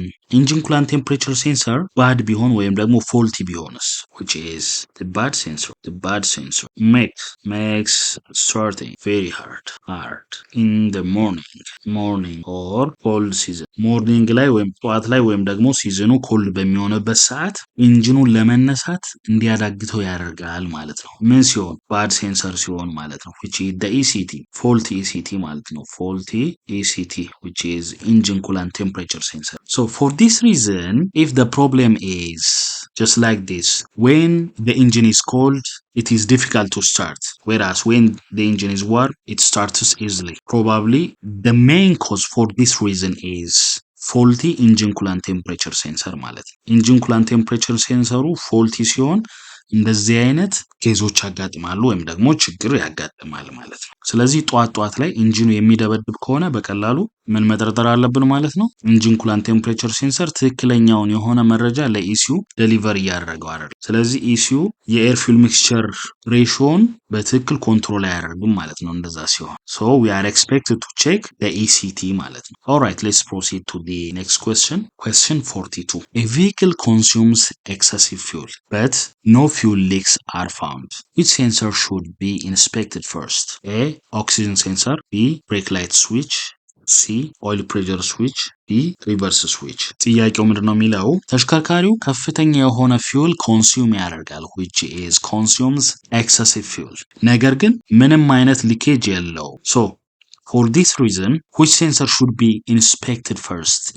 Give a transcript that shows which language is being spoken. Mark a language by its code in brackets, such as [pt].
[en] engine coolant temperature sensor bad [am] ቢሆን ወይም ደግሞ faulty ቢሆንስ [en] which is the bad sensor makes starting very hard in the morning or cold season [am] ሞርኒንግ ላይ ወይም ጠዋት ላይ ወይም ደግሞ ሲዝኑ ኮልድ በሚሆንበት ሰዓት ኢንጂኑን ለመነሳት እንዲያዳግተው ያደርጋል ማለት ነው። ምን ሲሆን ባድ ሴንሰር ሲሆን ማለት ነው [en] which is the ECT faulty [am] ECT ማለት ነው [en] faulty ECT which is engine coolant temperature sensor. so for this reason if the problem is just like this when the engine is cold it is difficult to start whereas when the engine is warm it starts easily. probably the main cause for this reason is faulty engine coolant temperature sensor [am] ማለት ነው። engine coolant temperature ሴንሰሩ faulty ሲሆን እንደዚህ አይነት ኬዞች ያጋጥማሉ ወይም ደግሞ ችግር ያጋጥማል ማለት ነው። ስለዚህ ጧት ላይ ኢንጂኑ የሚደበድብ ከሆነ በቀላሉ ምን መጠርጠር አለብን ማለት ነው ኢንጂን ኩላንት ቴምፕሬቸር ሴንሰር ትክክለኛውን የሆነ መረጃ ለኢሲዩ ዴሊቨር እያደረገው አይደል። ስለዚህ ኢሲዩ የኤር ፊውል ሚክስቸር ሬሾን በትክክል ኮንትሮል አያደርግም ማለት ነው እንደዛ ሲሆን [en] so we are expected to check the ECT ማለት ነው። alright let's proceed to the next question 42 a vehicle consumes excessive fuel but no fuel leaks are found. Which sensor should be inspected first? A. Oxygen sensor. B. Brake light switch. [am] ሲ ኦይል ፕሬሸር ስዊች፣ ዲ ሪቨርስ ስዊች። ጥያቄው ምንድነው የሚለው ተሽከርካሪው ከፍተኛ የሆነ ፊውል ኮንሱም ያደርጋል [en] which is consumes excessive fuel [am] ነገር ግን ምንም አይነት ሊኬጅ የለው። ሶ [en] for this reason which sensor should be inspected first?